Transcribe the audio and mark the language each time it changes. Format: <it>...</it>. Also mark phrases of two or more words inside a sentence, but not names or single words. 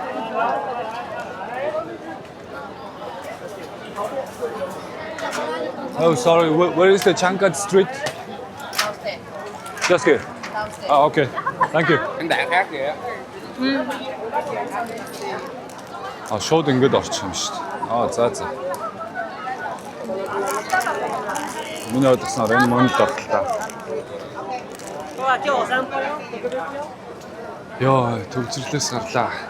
<en>Oh, sorry, where is the Changkat Street? Just here. Oh, okay. Thank you.</en> <vi>Anh đã khác kìa.</vi> <mn>Шууд ингэж орчих юм шүү дээ. За. Миний ойлгосноор энэ Монголд ортол та. Яа, төвчрлээс гарлаа.</mn>